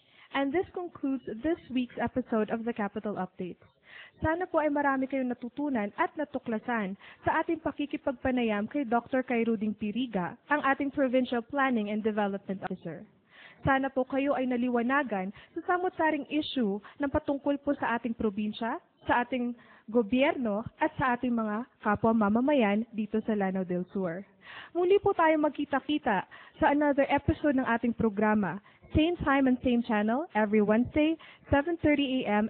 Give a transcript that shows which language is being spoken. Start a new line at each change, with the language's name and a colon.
English: And this concludes this week's episode of the Capital Updates.
Filipino: Sana po ay marami kayong natutunan at natuklasan sa ating pakikipagpanayam kay Dr. Khairudin Piriga, ang ating Provincial Planning and Development Officer. Sana po kayo ay naliwanagan sa samot-saring issue ng patungkol po sa ating probinsya, sa ating gobyerno, at sa ating mga kapwa mamamayan dito sa Lanao del Sur. Muli po tayo magkita-kita sa another episode ng ating programa.
English: Same time and same channel every Wednesday, 7:30 a.m.